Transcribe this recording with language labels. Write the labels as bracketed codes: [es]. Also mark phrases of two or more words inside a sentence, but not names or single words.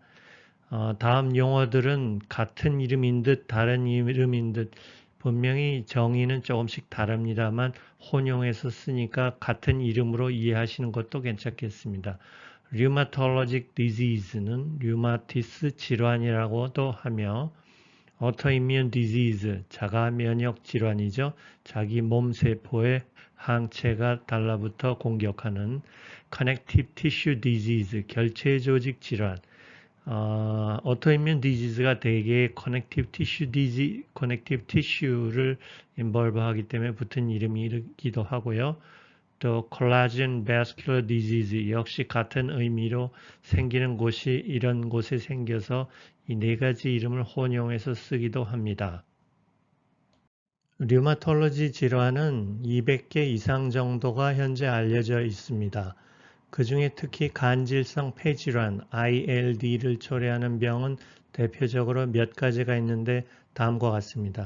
[ko] 다음 용어들은 같은 이름인 듯 다른 이름인 듯 분명히 정의는 조금씩 다릅니다만 혼용해서 쓰니까 같은 이름으로 이해하시는 것도 괜찮겠습니다. [en] Rheumatologic disease [ko] 는 류마티스 질환이라고도 하며 [en] autoimmune disease, [ko] 자가 면역 질환이죠. 자기 몸 세포에 항체가 달라붙어 공격하는 [en] connective tissue disease, [ko] 결체 조직 질환, [en] autoimmune disease [ko] 가 대개 [en] connective tissue [ko] 를 involve 하기 때문에 붙은 이름이기도 하고요. 또 [en] collagen vascular disease [ko] 역시 같은 의미로 생기는 곳이 이런 곳에 생겨서 이 네 가지 이름을 혼용해서 쓰기도 합니다. 류마톨로지 질환은 200개 이상 정도가 현재 알려져 있습니다. 그 중에 특히 간질성 폐질환 ILD를 초래하는 병은 대표적으로 몇 가지가 있는데 다음과 같습니다.